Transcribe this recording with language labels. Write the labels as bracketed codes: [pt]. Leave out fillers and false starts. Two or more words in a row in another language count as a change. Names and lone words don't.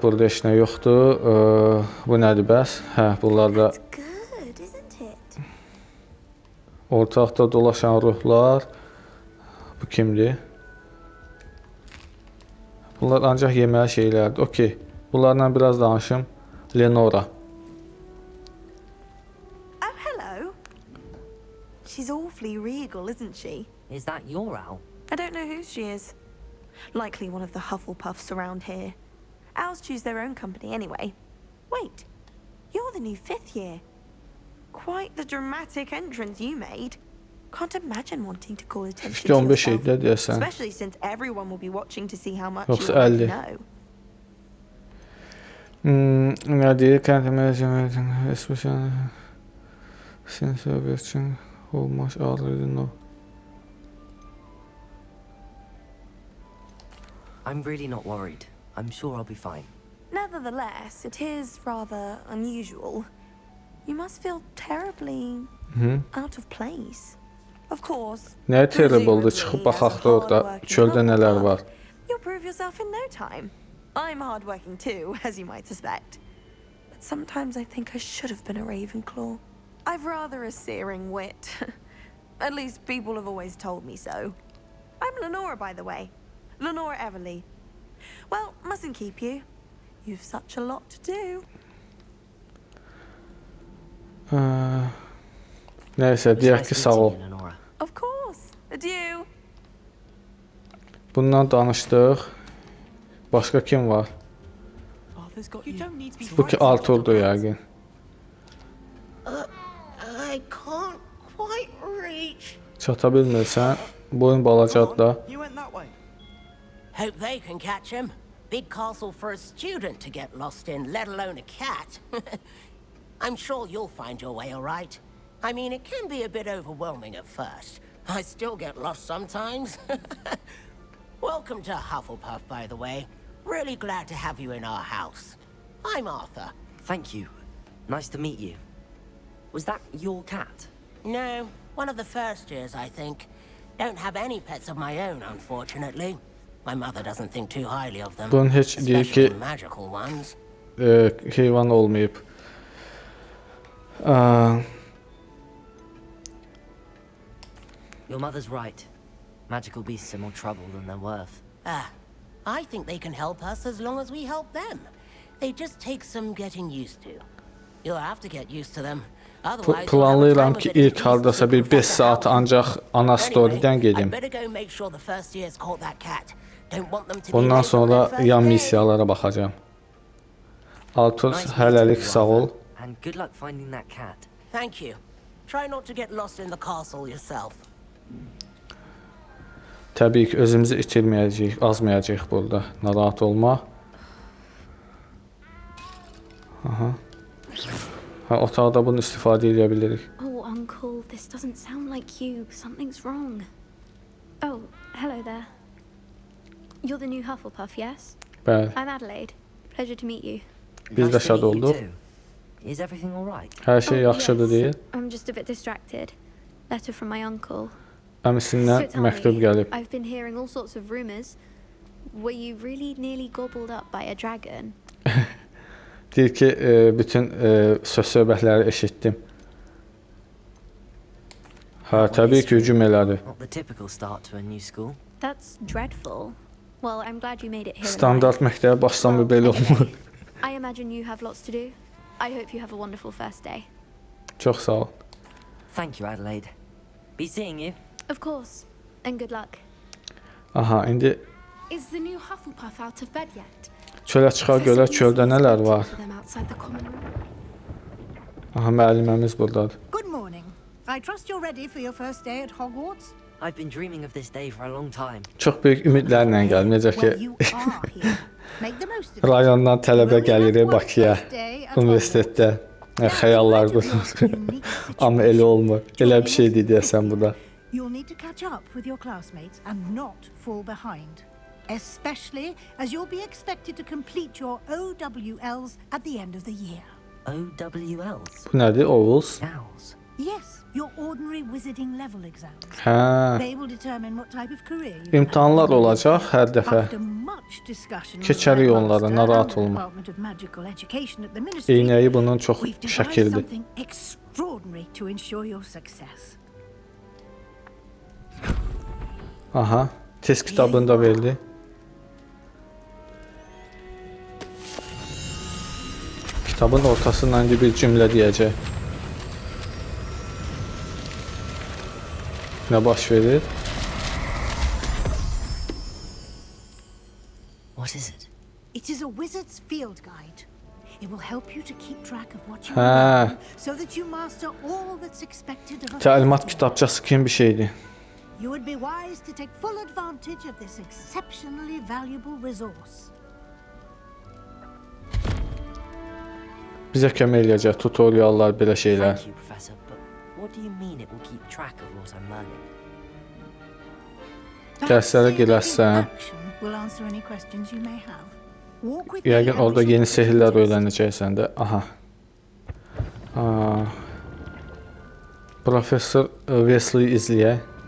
[az] Burada heç nə yoxdur. Bu nədir bəs? Hə, bunlar da ortaqda dolaşan ruhlar. Bu kimdir? Bunlar ancaq yeməli şeylərdir. Okey. Bunlarla biraz danışım. Leonora. [en] Oh, hello. She's awfully regal, isn't she? Is that your owl? I don't know who she is. Likely one of the Hufflepuffs around here. Owls choose their own company anyway. Wait, you're the new 5th year. Quite the dramatic entrance you made. Can't imagine wanting to call attention to yourself, especially since everyone will be watching to see how much you already know. [az] Nə deyir? Kəndimə [en] especially since [az] üçün olmaz [en] already know. I'm really not worried. I'm sure I'll be fine. Nevertheless, it is rather unusual. You must feel terribly out of place. Of course. [az] Nə terrible-dur? Çıxıb baxaq da orada çöldə nələr var. [en] You'll prove yourself in no time. I'm hardworking too, as you might suspect. But sometimes I think I should have been a Ravenclaw. I've rather a searing wit. At least people have always told me so. I'm Lenora, by the way. Lenora Everly. Well, mustn't keep you. You've such a lot to do. [az] Nəysə, deyək ki, sağ ol. [en] Of course. Adieu. [az] Bundan danışdıq. Başqa kim var? Bu ki, Arthur'dur yəqin. [en] I can't quite reach. [az] Çata bilmirsən. Boyun balacadır da. [en] Hope they can catch him. Big castle for a student to get lost in, let alone a cat. I'm sure you'll find your way all right. I mean, it can be a bit overwhelming at first. I still get lost sometimes. Welcome to Hufflepuff, by the way. Really glad to have you in our house. I'm Arthur. Thank you. Nice to meet you. Was that your cat? No, one of the first years, I think. Don't have any pets of my own, unfortunately. My mother doesn't think too highly of them, [az] Bunun heç deyir ki, [en] especially magical ones. [az] Heyvan olmayıb. [en] Your mother's right. Magical beasts are more trouble than they're worth. I think they can help us as long as we help them. They just take some getting used to. You'll have to get used to them. [az] Planlayıram ki, ilk hardasa bir 5 saat ancaq ana storydən gedim. Ondan sonra yan missiyalara baxacağım. Arthur, hələlik sağ ol. [en] And good luck finding that cat. Thank you. Try not to get lost in the castle yourself. [az] Təbii ki, özümüzü itirməyəcəyik, azmayacağıq burada. Narahat olma. Aha. Ha, otaqda bunu istifadə edə bilirik. [en] Oh, Uncle, this doesn't sound like you. Something's wrong. Oh, hello there. You're the new Hufflepuff, yes? [az] Bəli. [en] I'm Adelaide. Pleasure to meet you. [az] Biz də şad olduq. [en] Is everything all right? [az] Hər şey yaxşıdır deyil. [en] I'm just a bit distracted. Letter from my uncle. [az] Əmisindən məktub gəlib. [en] I've been hearing all sorts of rumors. Were you really nearly gobbled up by a dragon? [az] Deyir ki, bütün söz-söhbətləri eşitdim. Hə, təbii ki, hücum elədi. [en] Not the typical start to a new school. That's dreadful. Well, I'm glad you made it here. [az] Standart məktəbə başlamı belə olmur. [en] I imagine you have lots to do. I hope you have a wonderful first day. [az] Çox sağ ol. [en] Thank you, Adelaide. Be seeing you. Of course. And good luck. [az] Aha, indi [en] Is the new Hufflepuff out of bed yet? [az] çölə çıxaq görək çöldə nələr var. [en] For them outside the common room. [az] Aha, müəlliməmiz burdadır. [en] Good morning. I trust you're ready for your first day at Hogwarts. I've been dreaming of this day for a long time. [az] Çox böyük ümidlərlə gəldim. Necə [en] Well, [az] ki, [en] you are here. Make the most of it. [az] rayondan tələbə [en] You only have [az] gəlirik [en] one [az] Bakıya, [en] first day at [az] universitetdə. Xəyallar qurur. Amma elə olmur. Elə bir şeydir deyəsən bu da. [en] You'll need to catch up with your classmates and not fall behind. Especially as you'll be expected to complete your OWLs at the end of the year. OWLs. [az] Bu nədir? [en] Owls. Owls. Yes, your ordinary wizarding level exams. [az] Hə. [en] They will determine what type of career you will [az] İmtahanlar [en] have. [az] olacaq hər dəfə. [en] After much discussion with [az] Keçərik [en] the [az] onları, [en] headmaster [az] narahat [en] and the [az] olma. [en] Department of Magical Education at the Ministry, [az] Eynəyi bunun çox [en] we've devised [az] şəkildir. [en] something extraordinary to ensure your success. [az] Aha, test kitabını da verdi. Kitabın ortasından indi bir cümlə deyəcək. Nə baş verir? [en] What is it? It is a wizard's field guide. It will help you to keep track of what you [az] Ha. [en] learn so that you master all that's expected of a [az] Təlimat [en] first year. [az] kitabçası kimi bir şeydir. [en] You would be wise to take full advantage of this exceptionally valuable resource. [az] Bizə kömək eləyəcək tutoriallar, belə şeylər. [en] Thank you, Professor, but what do you mean it will keep track of what I'm learning? [az] Dərslərə [en] Perhaps [az] girəsən, [en] action will answer any questions you may have. Walk with me [az] yəqin [en] and [az] orada [en] we shall [az] yeni [en] put you to [az] sehirlər [en] test. [az] öyrənəcəksən də. Aha. Aa. Professor Weasley izləyək.